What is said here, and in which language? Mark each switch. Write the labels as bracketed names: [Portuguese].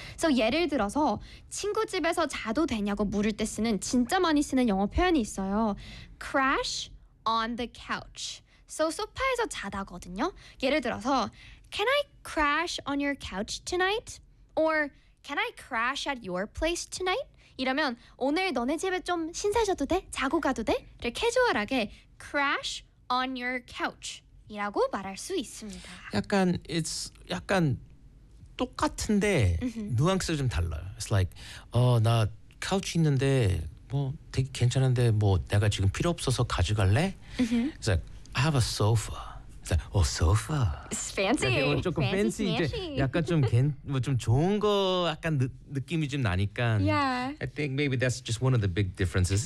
[Korean] So 예를 들어서 친구 집에서 자도 되냐고 물을 때 쓰는 진짜 많이 쓰는 영어 표현이 있어요. [English] Crash on the couch. [Korean] So, 소파에서 자다거든요. 예를 들어서, [English] can I crash on your couch tonight? Or, can I crash at your place tonight? [Korean] 이러면, 오늘 너네 집에 좀 신세져도 돼? 자고 가도 돼? 이렇게 캐주얼하게, [English] crash on your couch. [Korean] 이라고 말할 수 있습니다. 약간, it's, 약간, 똑같은데, 뉘앙스가 좀 달라요. [English] It's like, [Korean] 나 카우치 있는데, 뭐, 되게 괜찮은데, 뭐, 내가 지금 필요 없어서 가져갈래? Mm-hmm. [English] It's like, I have a sofa. [Korean] 어 소파. [English] Fancy. [Korean] 조금 fancy. 이제 약간 좀 뭐 좀 좋은 거 약간 느낌이 좀 나니까. [English] Yeah. I think maybe that's just one of the big differences.